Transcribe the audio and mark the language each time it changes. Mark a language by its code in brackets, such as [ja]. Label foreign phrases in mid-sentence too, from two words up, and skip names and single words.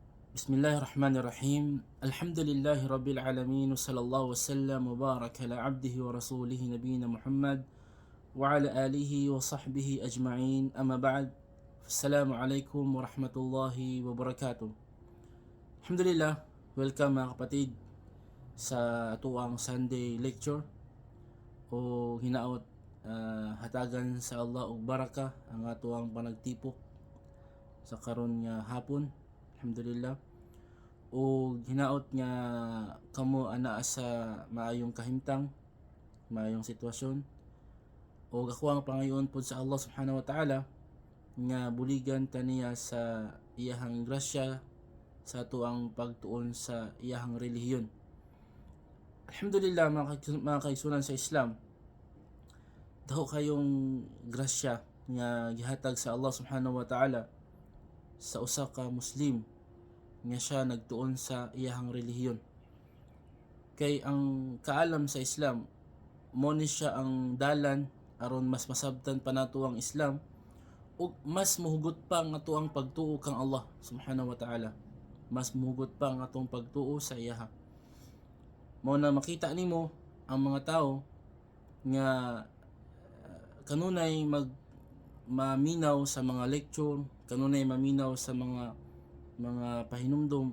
[ar] بسم الله الرحمن الرحيم. الحمد لله رب العالمين. صلى الله وسلم وبارك على عبده ورسوله نبينا محمد وعلى آله وصحبه أجمعين. أما بعد. السلام عليكم ورحمة الله وبركاته. Alhamdulillah, [ceb] welcome mga kapatid sa atuang Sunday lecture o hinaot hatagan sa Allah og baraka ang atuang panagtipok sa karon nga hapon. Alhamdulillah. O hinaot nga kamo ana sa maayong kahimtang, maayong sitwasyon. O ako ang pangayoon pod sa Allah [ar] سبحانه وتعالى [ceb] nga buligan taniya sa iyahang grasya sa ato ang pagtuon sa iyahang relihiyon. Alhamdulillah mga kaigsunan sa Islam, daho kayong grasya nga gihatag sa Allah [ar] سبحانه وتعالى [ceb] sa usa ka Muslim nga siya nagtuon sa iyahang relihiyon. Kay ang kaalam sa Islam, mo ni siya ang dalan aron mas masabtan pa nato ang Islam ug mas muhugot pa ang ato ang pagtuo kang Allah [ar] سبحانه وتعالى. [ceb] Mas muhugot pa ang atong pagtuo sa iyaha. Mao na makita nimo ang mga tao nga kanunay maminaw sa mga lecture, kanunay maminaw sa mga pahinumdom.